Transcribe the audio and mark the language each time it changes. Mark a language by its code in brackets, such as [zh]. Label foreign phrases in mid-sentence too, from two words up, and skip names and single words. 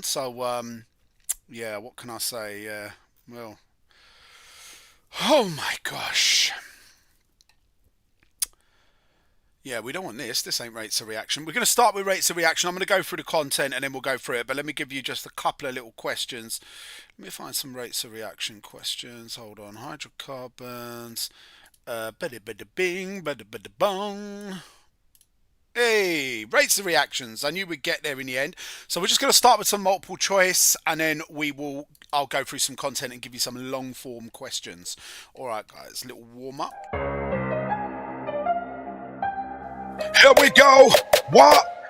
[en] So yeah, what can I say? Well, oh my gosh. Yeah, we don't want this. This ain't rates of reaction. We're going to start with rates of reaction. I'm going to go through the content and then we'll go through it. But let me give you just a couple of little questions. Let me find some rates of reaction questions. Hold on. Hydrocarbons. Bada bada bing, bada bada bong. Hey, rates of reactions. I knew we'd get there in the end. So we're just going to start with some multiple choice and then I'll go through some content and give you some long form questions. All right, guys, little warm up. Here we go. What?